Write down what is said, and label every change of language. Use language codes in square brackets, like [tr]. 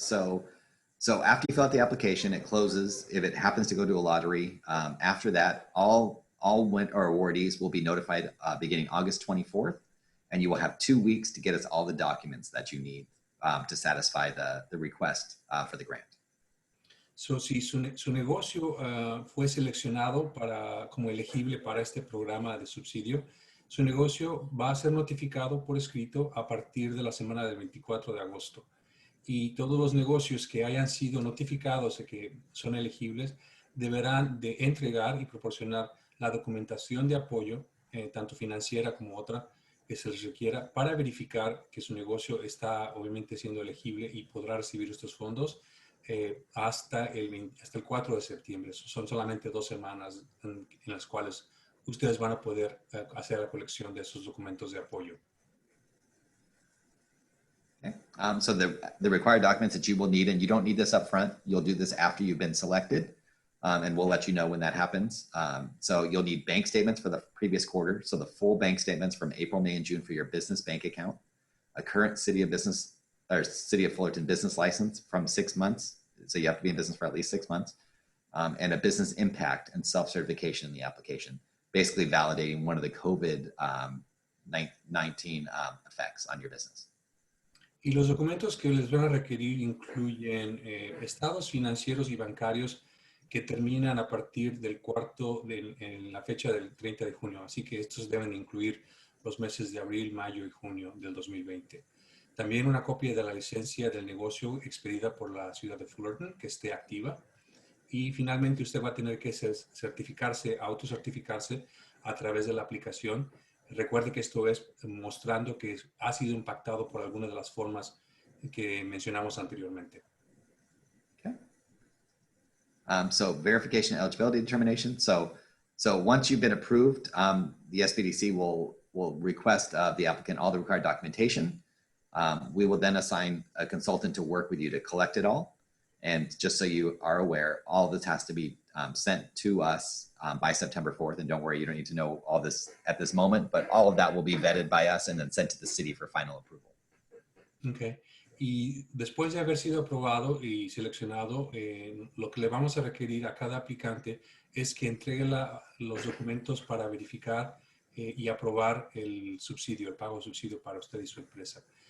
[en] So after you fill out the application, it closes. If it happens to go to a lottery, after that, all awardees will be notified beginning August 24th, and you will have 2 weeks to get us all the documents that you need to satisfy the request for the grant. [es] So, si su negocio fue seleccionado como elegible para este programa de subsidio, su negocio va a ser notificado por escrito a partir de la semana del 24 de agosto. Y todos los negocios que hayan sido notificados de que son elegibles deberán de entregar y proporcionar la documentación de apoyo, tanto financiera como otra, que se les requiera para verificar que su negocio está obviamente siendo elegible y podrá recibir estos fondos hasta el 4 de septiembre. Son solamente 2 semanas en las cuales ustedes van a poder hacer la colección de esos documentos de apoyo. [en] Okay. So the required documents that you will need, and you don't need this up front, you'll do this after you've been selected, and we'll let you know when that happens. So you'll need bank statements for the previous quarter, so the full bank statements from April, May, and June for your business bank account, a current City of Fullerton business license from 6 months, so you have to be in business for at least 6 months, and a business impact and self-certification in the application, basically validating one of the COVID-19 effects on your business. [es] Y los documentos que les van a requerir incluyen estados financieros y bancarios que terminan a partir del en la fecha del 30 de junio. Así que estos deben incluir los meses de abril, mayo y junio del 2020. También una copia de la licencia del negocio expedida por la ciudad de Fullerton que esté activa. Y finalmente usted va a tener que autocertificarse a través de la aplicación. Recuerde que esto es mostrando que ha sido impactado por alguna de las formas que mencionamos anteriormente. [en] Okay. So verification and eligibility determination. So once you've been approved, the SBDC will request of the applicant all the required documentation. We will then assign a consultant to work with you to collect it all. And just so you are aware, all of this has to be sent to us by September 4th. And don't worry, you don't need to know all this at this moment, but all of that will be vetted by us and then sent to the city for final approval. Okay. [es] Y después de haber sido aprobado y seleccionado, lo que le vamos a requerir a cada aplicante es que entregue los documentos para verificar y aprobar el subsidio, el pago de subsidio para usted y su empresa.